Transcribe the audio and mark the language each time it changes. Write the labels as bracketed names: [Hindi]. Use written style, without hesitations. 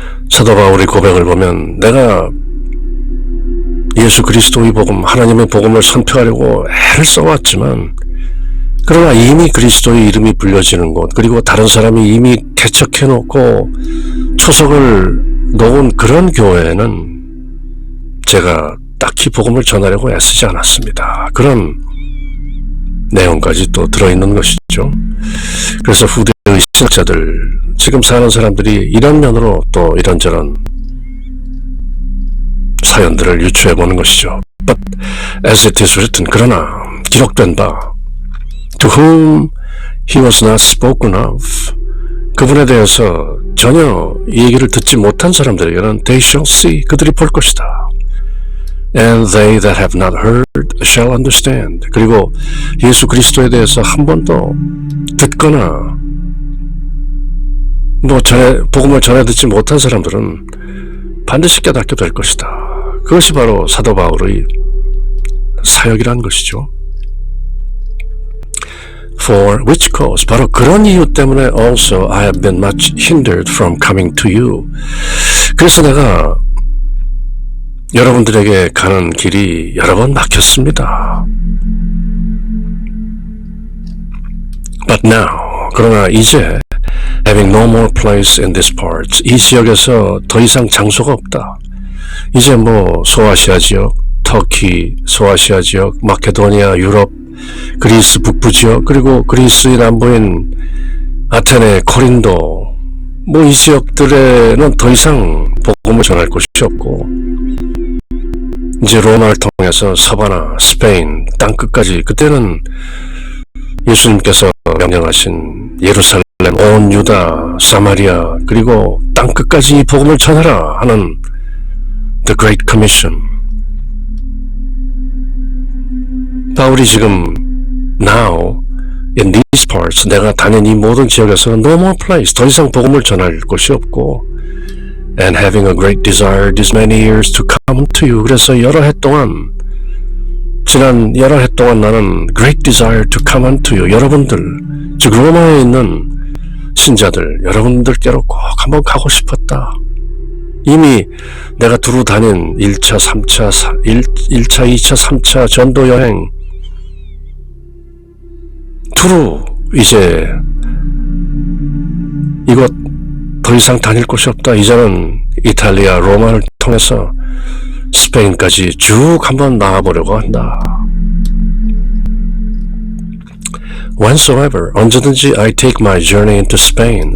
[Korean] 사도 바울의 고백을 보면 내가 예수 그리스도의 복음, 하나님의 복음을 선포하려고 애를 써왔지만 그러나 이미 그리스도의 이름이 불려지는 곳, 그리고 다른 사람이 이미 개척해놓고 초석을 놓은 그런 교회에는 제가 딱히 복음을 전하려고 애쓰지 않았습니다. 그런 내용까지 또 들어있는 것이죠. 그래서 후대의 신학자들, 지금 사는 사람들이 이런 면으로 또 이런저런 사연들을 유추해보는 것이죠. [English] But as it is written, [Korean] 그러나 기록된 바 [English] to whom he was not spoken of, [Korean] 그분에 대해서 전혀 이 얘기를 듣지 못한 사람들에게는 [English] they shall see, [Korean] 그들이 볼 것이다. [English] And they that have not heard shall understand. [Korean] 그리고 예수 그리스도에 대해서 한 번도 듣거나 복음을 전해 듣지 못한 사람들은 반드시 깨닫게 될 것이다. 그것이 바로 사도 바울의 사역이라는 것이죠. [English] For which cause, [Korean] 바로 그런 이유 때문에 [English] also I have been much hindered from coming to you. [Korean] 그래서 내가 여러분들에게 가는 길이 여러 번 막혔습니다. [English] But now, [Korean] 그러나 이제 [English] having no more place in this part, [Korean] 이 지역에서 더 이상 장소가 없다. 이제 뭐 소아시아 지역, 터키, 소아시아 지역, 마케도니아, 유럽, 그리스 북부 지역, 그리고 그리스의 남부인 아테네, 코린도, 뭐 이 지역들에는 더 이상 복음을 전할 곳이 없고, 이제 로마를 통해서 서바나, 스페인, 땅끝까지, 그때는 예수님께서 명령하신 예루살렘, 온 유다, 사마리아, 그리고 땅끝까지 이 복음을 전하라 하는 The Great Commission. 바울이 지금 [English] now in these parts, [Korean] 내가 다닌 이 모든 지역에서 [English] no more place, [Korean] 더 이상 복음을 전할 곳이 없고, [English] and having a great desire these many years to come to you. [Korean] 그래서 여러 해 동안, 지난 여러 해 동안 나는 [English] great desire to come unto you. [Korean] 여러분들, 즉 로마에 있는 신자들, 여러분들께로 꼭 한번 가고 싶었다. 이미 내가 두루 다닌 1차, 3차, 1차, 2차, 3차 전도 여행 두루 이제 이곳 더 이상 다닐 곳이 없다. 이제는 이탈리아, 로마를 통해서 스페인까지 쭉 한번 나와보려고 한다. [English] Whensoever, [Korean] 언제든지 [English] I take my journey into Spain.